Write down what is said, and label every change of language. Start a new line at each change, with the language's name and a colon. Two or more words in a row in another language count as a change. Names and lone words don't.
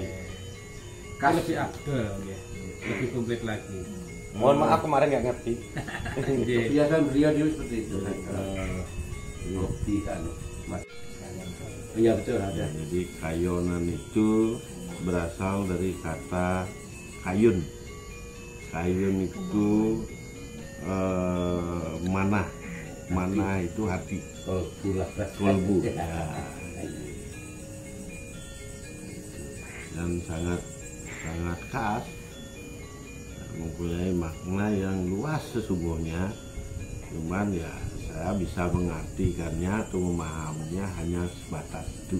Indonesian: Kan lebih afdol, lebih komplit lagi. Mohon maaf kemarin nggak ngerti. kebiasaan beliau dulu seperti itu. Kopi kan, Mas. Iya betul ada. Jadi kayonan itu berasal dari kata kayun. Kayun itu manah. Manah itu hati. Kolbu. Ya. Dan sangat khas, mempunyai makna yang luas sesungguhnya. Cuman ya saya bisa mengartikannya atau memahaminya hanya sebatas itu.